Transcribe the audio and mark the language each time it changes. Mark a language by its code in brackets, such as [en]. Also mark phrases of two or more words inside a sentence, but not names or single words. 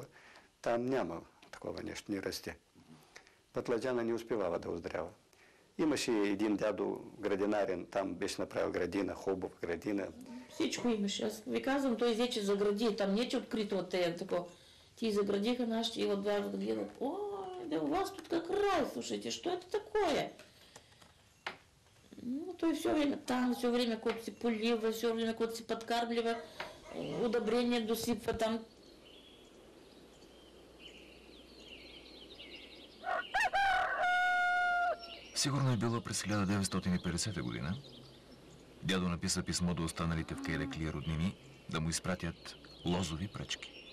[bg] Там няма такова нещо, не расте. Пътладжана не успевава да оздрява. Имаше един дядо градинарен, там беше направил градина, хубава градина. Всичко имаше. Аз ви казвам, той вече загради, там не че открито от тея тако. Ти заградиха нашите и от дважда да гледат. [ru] Ой, да у вас тут как рай, слушайте, что это такое? [bg] Ну, той [ru] все время [bg] там, [ru] все время [bg] кот си полива, [ru] все время [bg] кот си подкармлива, удобрения досипва там. Сигурно е било през 1950 година. Дядо написа писмо до останалите в Кайреклия роднини да му изпратят лозови пръчки.